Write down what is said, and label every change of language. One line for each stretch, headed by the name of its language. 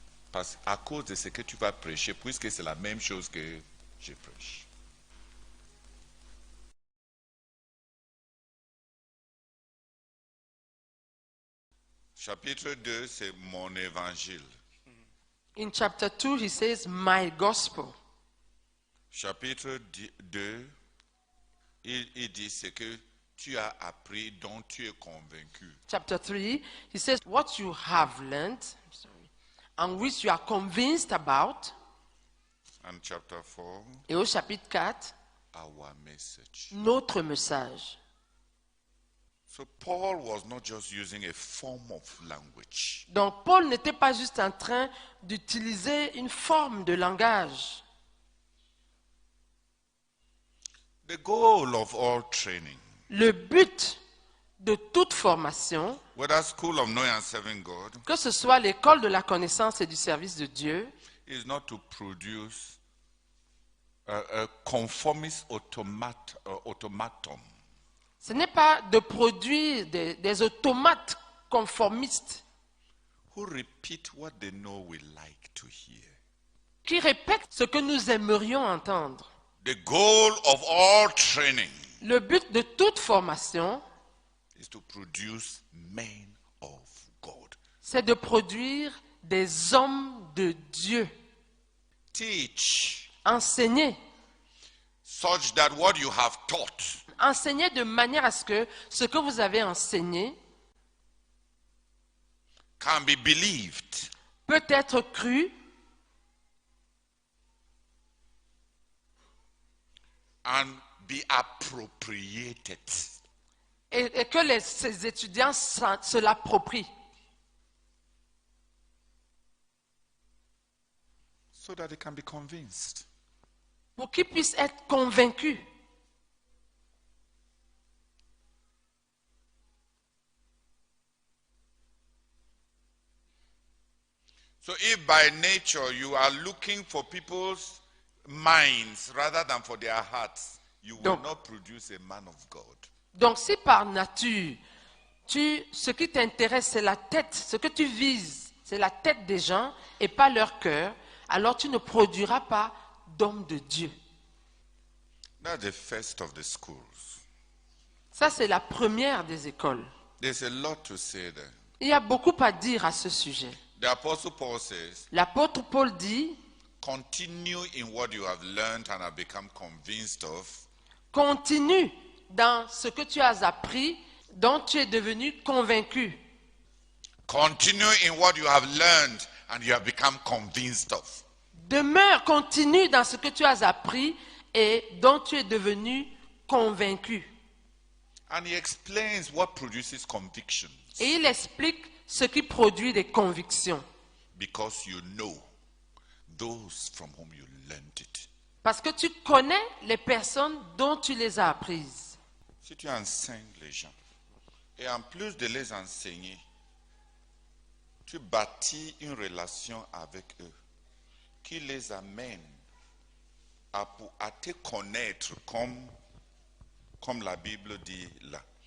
French: Parce qu'à cause de ce que tu vas prêcher, puisque c'est la même chose que je prêche. Chapitre 2, c'est mon évangile.
English: In chapter 2, he says, my gospel.
French: Chapitre 2, il dit ce que tu as appris, dont tu es convaincu.
English: Chapter 3, he says, what you have learned, and which you are convinced about. And chapter 4,
French: Et au chapitre 4,
English: our message.
French: notre message.
English: So Paul was not just using a form of language.
French: Donc Paul n'était pas juste en train d'utiliser une forme de langage.
English: The goal of all training,
French: Le but de toute formation,
English: whether school of knowing and serving God,
French: que ce soit l'école de la connaissance et du service de Dieu,
English: is not to produce a conformist automaton.
French: ce n'est pas de produire des automates conformistes
English: Who repeat what they know we like to hear.
French: qui répètent ce que nous aimerions entendre.
English: The goal of all training
French: Le but de toute formation,
English: is to produce men of God.
French: c'est de produire des hommes de Dieu.
English: Teach
French: Enseigner.
English: such that what you have taught
French: Enseigner de manière à ce que ce que vous avez enseigné
English: can be believed
French: peut être cru
English: and be appropriated.
French: et que ces étudiants se l'approprient.
English: So that they can be convinced.
French: Pour qu'ils puissent être convaincus.
English: So if by nature you are looking for people's minds rather than for their hearts, you will
French: Donc-
English: not produce a man of God.
French: Donc si par nature, ce qui t'intéresse, c'est la tête, ce que tu vises, c'est la tête des gens et pas leur cœur, alors tu ne produiras pas d'homme de Dieu.
English: That's the first of the schools.
French: Ça, c'est la première des écoles.
English: There's a lot to say there.
French: Il y a beaucoup à dire à ce sujet.
English: The Apostle Paul says,
French: L'apôtre Paul dit,
English: continue in what you have learned and have become convinced of,
French: continue dans ce que tu as appris, dont tu es devenu convaincu.
English: continue in what you have learned and you have become convinced of.
French: Demeure, continue dans ce que tu as appris et dont tu es devenu convaincu.
English: And he explains what produces conviction.
French: Et il explique ce qui produit des convictions.
English: Because you know those from whom you learned it.
French: Parce que tu connais les personnes dont tu les as apprises. Si tu enseignes les gens, et en plus de les enseigner, tu bâtis une relation avec eux qui les amène à te connaître comme la Bible dit là.